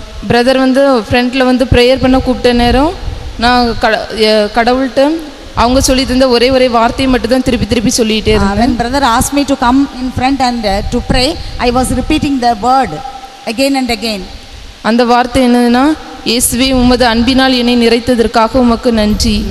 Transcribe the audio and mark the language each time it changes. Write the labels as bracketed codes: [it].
[ta] Brother ஃப்ரண்ட்டில் prayer பண்ண கூப்பிட்ட நேரம் நான் கடவுள்கிட்ட அவங்க சொல்லி தந்த ஒரே வார்த்தையை மட்டும் தான் திருப்பி சொல்லிகிட்டே இருந்தேன். [en] When brother asked me to come in front and to pray, I was repeating the word again and again. [ta] அந்த வார்த்தை என்னதுன்னா, இயேசுவே உமது அன்பினால் என்னை நிறைத்ததற்காக உமக்கு நன்றி.